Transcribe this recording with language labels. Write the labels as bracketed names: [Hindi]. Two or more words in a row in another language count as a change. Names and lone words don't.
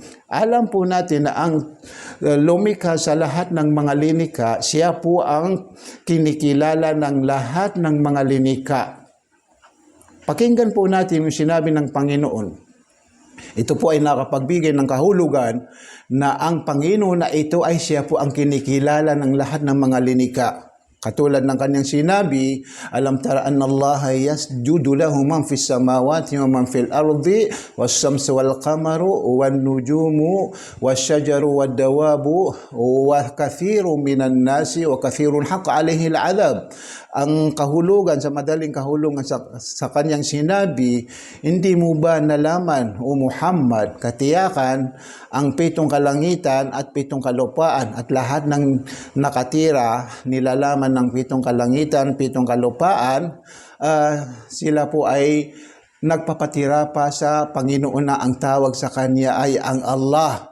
[Filipino] Alam po natin na ang lumikha sa lahat ng mga linika, siya po ang kinikilala ng lahat ng mga linika. Pakinggan po natin yung sinabi ng Panginoon. Ito po ay nakapagbigay ng kahulugan na ang Panginoon na ito ay siya po ang kinikilala ng lahat ng mga linika. Katulad ng kanyang sinabi, [Arabic] ألم تر أن الله يسجد له من في السماوات ومن في الأرض والشمس والقمر والنجوم والشجر والدواب وكثير من الناس وكثير حق عليه العذاب. [Filipino] Ang kahulugan, sa madaling kahulugan sa kanyang sinabi, hindi mo ba nalaman, O Muhammad, katiyakan ang 7 kalangitan at 7 kalupaan, at lahat ng nakatira nilalaman ng 7 kalangitan, 7 kalupaan, sila po ay nagpapatira pa sa Panginoon na ang tawag sa kanya ay ang Allah.